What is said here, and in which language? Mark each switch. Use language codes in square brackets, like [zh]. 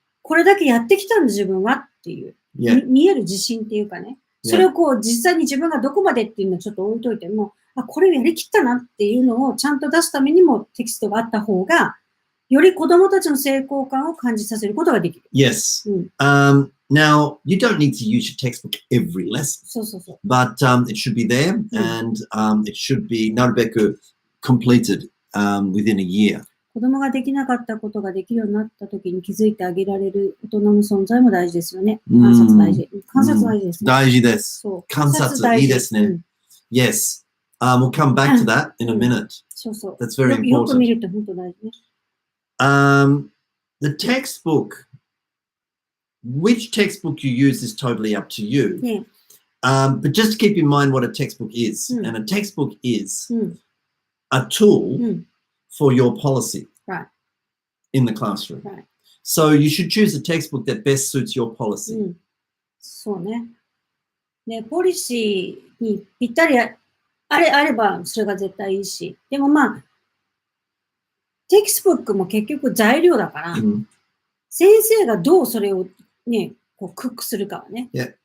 [ja] これだけやってきたんだ自分はっていう。見える自信っていうかね。それをこう実際に自分がどこまでっていうのをちょっと置いといても、これやりきったなっていうのをちゃんと出すためにもテキストがあった方が、より子供たちの成功感を感じさせることができる。 [en] Yes. Now, you don't need to use your textbook every lesson. [ja] そう。 [en] But it should be there and it should be [ja] なるべく [en] completed within a year. [ja] 子供ができなかったことができるようになった時に気づいてあげられる大人の存在も大事ですよね。観察大事。観察大事ですね。大事です。観察いいですね。 [en] Yes. We'll come back to that in a minute. [ja] そう。 [en] That's very important. [ja] よく見るって本当大事ね。 [en] The textbook, which textbook you use is totally up to you. But just keep in mind what a textbook is. And a textbook is a tool for your policy. Right. in the classroom. Right. So you should choose a textbook that best suits your policy. [ja] うん。そうね。ね、ポリシーにぴったりあれば、それが絶対いいし。でもまあ、テキストブックも結局材料だから、先生がどうそれをね、こうクックするかはね、 [en] Yeah.